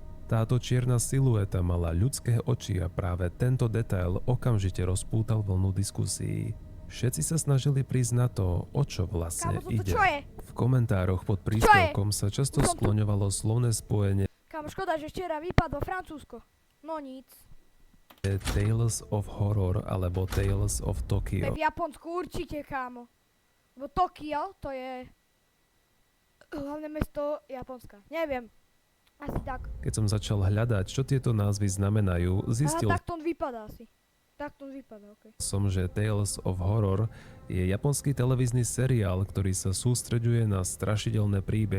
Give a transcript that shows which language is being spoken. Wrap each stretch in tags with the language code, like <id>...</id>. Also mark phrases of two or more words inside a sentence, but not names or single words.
<sk>Táto čierna silueta mala ľudské oči a práve tento detail okamžite rozpútal vlnu diskusí. Všetci sa snažili prísť na to, o čo vlastne Kámo, to ide. čo je? V komentároch pod príspevkom sa často Som tu. skloňovalo slovné spojenie Kámo, škoda, že včera vypadlo Francúzsko. No nic. Tales of Horror alebo Tales of To je Tokyo. v Japonsku určite, kámo. Lebo Tokio, to je hlavné mesto Japonska. Neviem. Asi tak. Keď som začal hľadať, čo tieto názvy znamenajú, zistil Aha, tak to on vypadá asi. Tak to on vypadá, okej. som, že Tales of Horror je japonský televízny seriál, ktorý sa sústreďuje na strašidelné príbehy,</sk>